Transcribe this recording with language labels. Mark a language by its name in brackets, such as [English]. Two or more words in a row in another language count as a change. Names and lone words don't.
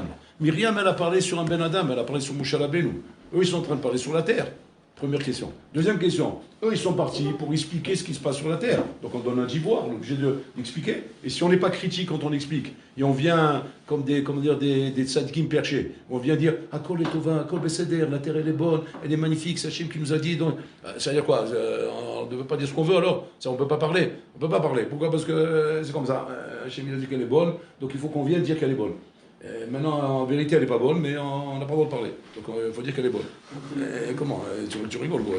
[French] Myriam, elle a parlé sur un [Hebrew] בן אדם, [French] elle a parlé sur Moshe Rabbeinu. Eux, ils sont en train de parler sur la terre. Première question. Deuxième question. Eux, ils sont partis pour expliquer ce qui se passe sur la terre. Donc on donne un devoir, on est obligé d'expliquer. Et si on n'est pas critique quand on explique, et on vient comme des tzadikim perchés, on vient dire « Akol est tova, [Hebrew] הכל בסדר, [French] la terre elle est bonne, elle est magnifique, c'est Hachem qui nous a dit. » Donc, ça veut dire quoi? On ne veut pas dire ce qu'on veut alors? Ça, on ne peut pas parler. On ne peut pas parler. Pourquoi? Parce que c'est comme ça. Hachem il a dit qu'elle est bonne, donc il faut qu'on vienne dire qu'elle est bonne. Maintenant, en vérité, elle n'est pas bonne, mais on n'a pas le droit de parler. Donc, il faut dire qu'elle est bonne. Comment tu rigoles, quoi.